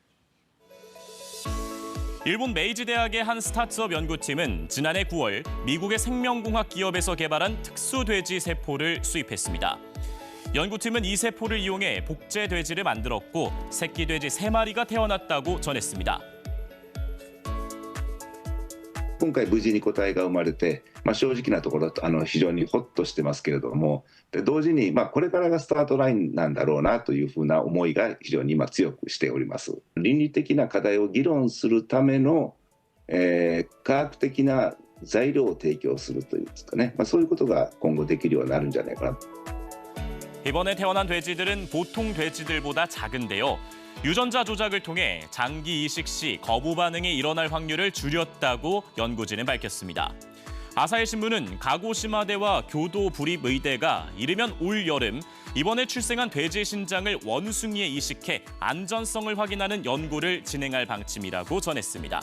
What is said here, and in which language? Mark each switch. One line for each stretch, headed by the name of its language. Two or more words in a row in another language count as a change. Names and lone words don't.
Korean: 일본 메이지 대학의 한 스타트업 연구팀은 지난해 9월 미국의 생명공학 기업에서 개발한 특수 돼지 세포를 수입했습니다. 연구팀은 이 세포를 이용해 복제 돼지를 만들었고 새끼 돼지 3마리가 태어났다고 전했습니다.
Japanese: 今回無事に個体が生まれて、正直なところ非常にホッとしてますけれども、で同時にこれからがスタートラインなんだろうなというふうな思いが非常に今強くしております。倫理的な課題を議論するための、科学的な材料を提供するというんですかね、そういうことが今後できるようになるんじゃないかな。
Korean: 이번에 태어난 돼지들은 보통 돼지들보다 작은데요. 유전자 조작을 통해 장기 이식 시 거부 반응이 일어날 확률을 줄였다고 연구진은 밝혔습니다. 아사히 신문은 가고시마대와 교도 부립의대가 이르면 올 여름 이번에 출생한 돼지 신장을 원숭이에 이식해 안전성을 확인하는 연구를 진행할 방침이라고 전했습니다.